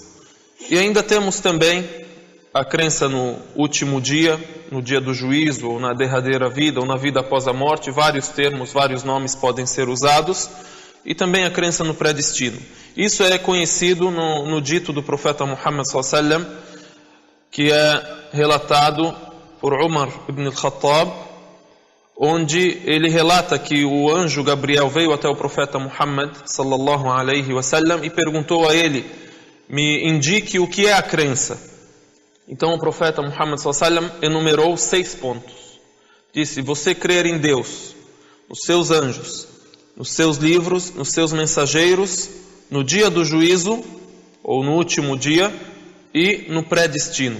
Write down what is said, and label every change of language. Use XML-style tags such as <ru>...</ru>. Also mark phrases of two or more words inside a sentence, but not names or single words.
<pt>E ainda temos também a crença no último dia, no dia do juízo, ou na derradeira vida, ou na vida após a morte. Vários termos, vários nomes podem ser usados. E também a crença no pré-destino. Isso é conhecido no dito do profeta Muhammad s.a.w., que é relatado por Umar ibn al-Khattab, onde ele relata que o anjo Gabriel veio até o profeta Muhammad</pt> <ar>صلى الله عليه وسلم</ar> <pt>e perguntou a ele: me indique o que é a crença. Então o profeta Muhammad s.a.w. enumerou 6 pontos. Disse: você crer em Deus, nos seus anjos, nos seus livros, nos seus mensageiros, no dia do juízo, ou no último dia, e no pré-destino.</pt>